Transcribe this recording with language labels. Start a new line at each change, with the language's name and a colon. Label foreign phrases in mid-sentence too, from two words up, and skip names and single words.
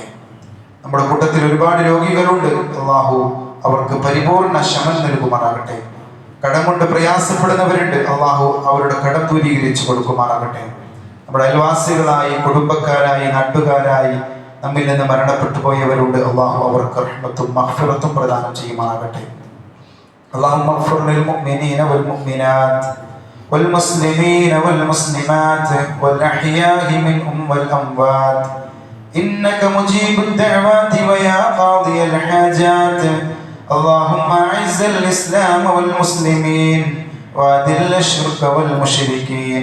Malayalam: നമ്മുടെ കൂട്ടത്തിൽ ഒരുപാട് രോഗികളുണ്ട്. അള്ളാഹു അവർക്ക് പരിപൂർണ ശമൻ നൽകുമാറാകട്ടെ. കടം കൊണ്ട് പ്രയാസപ്പെടുന്നവരുണ്ട്. അള്ളാഹു അവരുടെ കടം ദൂരീകരിച്ചു കൊടുക്കുമാറാകട്ടെ. നമ്മുടെ അയൽവാസികളായി, കുടുംബക്കാരായി, നാട്ടുകാരായി നമ്മിൽ നിന്ന് മരണപ്പെട്ടു പോയവരുണ്ട്. അള്ളാഹു അവർക്ക് റഹ്മത്തും മഗ്ഫിറത്തും പ്രദാനം ചെയ്യുമാറാകട്ടെ.
Arabic: اللهم اغفر للمؤمنين والمؤمنات والمسلمين والمسلمات والأحياء منهم والأموات إنك مجيب الدعوات ويا قاضي الحاجات. اللهم أعز الإسلام والمسلمين وأذل الشرك والمشركين.